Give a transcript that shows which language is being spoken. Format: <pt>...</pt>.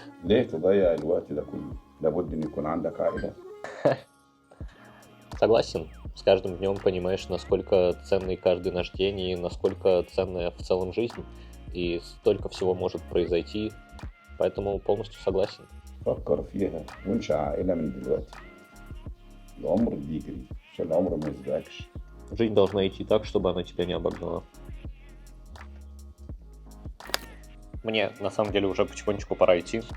<ar>ليه تضيع الوقت ده كله؟ لابد إن يكون عندك عائلة.</ar> <ru>Согласен, с каждым днем понимаешь, насколько ценный каждый наш день и насколько ценная в целом жизнь, и столько всего может произойти, поэтому полностью согласен.</ru> <ar>فكر فيها وانشأ عائلة من دلوقتي. العمر بيجري عشان العمر ما يسبقكش.</ar> <ru>Жизнь должна идти так, чтобы она тебя не обогнала. Мне, на самом деле, уже потихонечку пора идти.</ru>